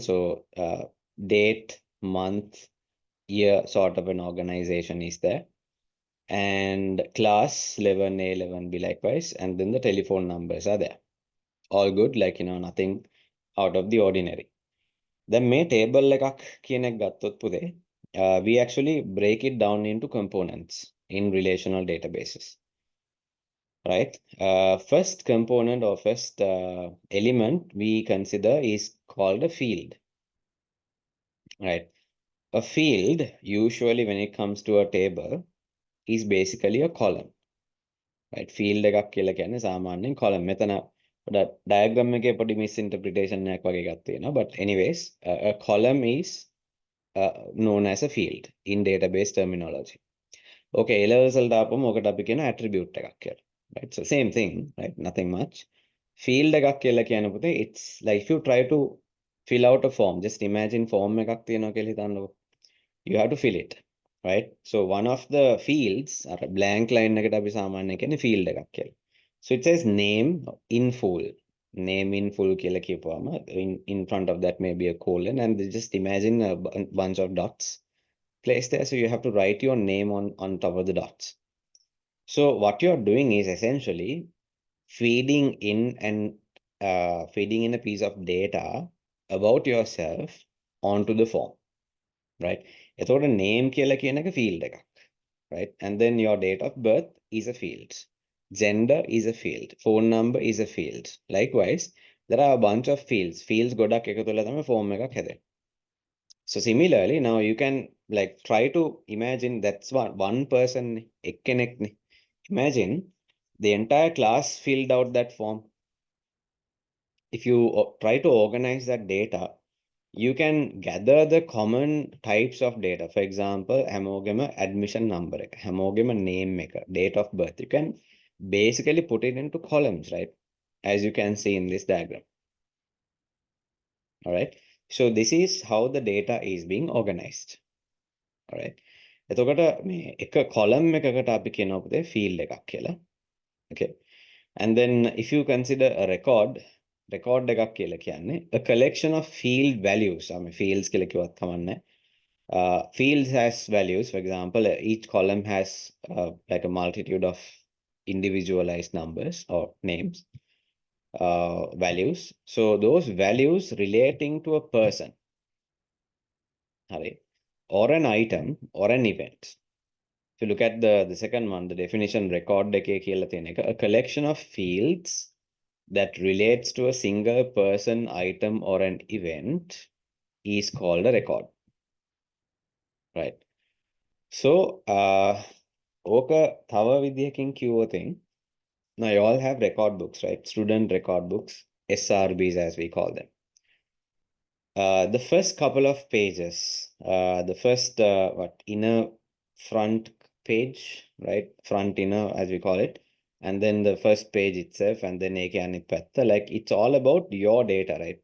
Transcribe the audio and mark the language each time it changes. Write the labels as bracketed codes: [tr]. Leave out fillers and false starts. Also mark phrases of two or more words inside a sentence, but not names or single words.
[en] So date, month, year sort of an organization is there, and class 11A 11B likewise, and then the telephone numbers are there. All good, like nothing out of the ordinary. Then may table [si] එකක් කියන එක ගත්තොත් පුතේ [en] we actually break it down into components in relational databases, right? First component or first element we consider is called a field, right? A field, usually when it comes to a table, is basically a column, right? [si] Field එකක් කියලා කියන්නේ සාමාන්‍යයෙන් column. මෙතන diagram එකේ පොඩි misinterpretation එකක් වගේ එකක් තියෙනවා. [en] But anyways, a column is known as a field in database terminology. [si] Okay, A levels වලට ආපුවම ඔකට අපි කියන attribute එකක් කියලා. [en] Right? So same thing, right? Nothing much. Field [si] එකක් කියලා කියන පුතේ [en] it's like if you try to fill out a form, just imagine form [si] එකක් තියෙනවා කියලා හිතන්නකෝ. [en] You have to fill it, right? So one of the fields are a blank line [si] එකට අපි සාමාන්‍යයෙන් කියන්නේ [en] field [si] එකක් කියලා. [en] So it says name in full. Name in full [si] කියලා කියපුවාම [en] in front of that may be a colon, and just imagine a bunch of dots placed there. So you have to write your name on top of the dots. So what you're doing is essentially feeding in a piece of data about yourself onto the form, right? [si] එතකොට name කියලා කියන එක field එකක්, [en] right? And then your date of birth is a field. Gender is a field. Phone number is a field. Likewise, there are a bunch of fields. [si] Fields ගොඩක් එකතු වෙලා තමයි form එකක් හැදෙන්නේ. [en] So similarly, now you can like try to imagine that's one person, එක්කෙනෙක්නේ. Imagine the entire class filled out that form. If you try to organize that data, you can gather the common types of data. For example, [si] හැමෝගෙම admission number එක, හැමෝගෙම name එක, [en] date of birth. You can basically put it into columns, right? As you can see in this diagram. All right. So this is how the data is being organized. All right. [si] එතකොට මේ එක column එකකට අපි කියනවා පුතේ field එකක් කියලා. [en] Okay. And then if you consider a record [si] එකක් කියලා කියන්නේ [en] a collection of field values. I mean fields [si] කියලා කිව්වත් කමන්නේ. [en] Fields has values. For example, each column has like a multitude of individualized numbers or names, values. So those values relating to a person, or an item or an event. If you look at the second one, the definition record [si] එකේ කියලා තියෙන එක, [en] a collection of fields that relates to a single person, item, or an event is called a record. Right. So, [si] ඕක තව විදිහකින් කිව්වොතින්, [en] now you all have record books, right? Student record books, SRBs as we call them. The first couple of pages, the first inner front page, right? Front inner as we call it, and then the first page itself, and then like it's all about your data, right?